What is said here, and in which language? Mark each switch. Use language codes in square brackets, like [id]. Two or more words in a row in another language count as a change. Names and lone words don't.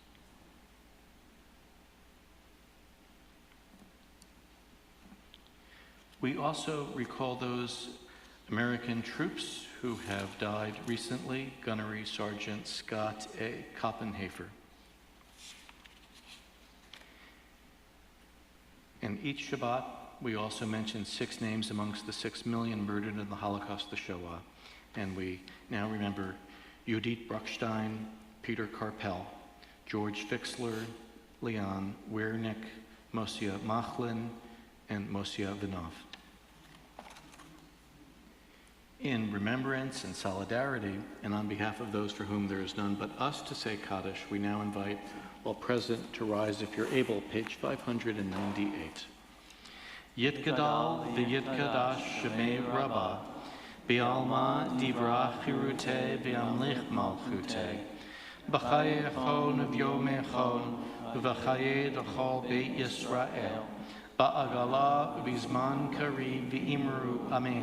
[en] We also recall those American troops who have died recently, Gunnery Sergeant Scott A. Koppenhafer. And each Shabbat, we also mention 6 names amongst the 6 million murdered in the Holocaust, the Shoah. And we now remember Judith Bruckstein, Peter Karpel, George Fixler, Leon Wernick, Mosia Machlin, and Mosia Vinov. In remembrance and solidarity, and on behalf of those for whom there is none but us to say Kaddish, we now invite all present to rise if you're able, page 598. [arc] יתגדל ויתקדש שמה רבא, בעלמא דברא כרעותה וימליך מלכותה, בחייכון וביומיכון, ובחיי דכל בית ישראל, בעגלא ובזמן קריב ואמרו אמן.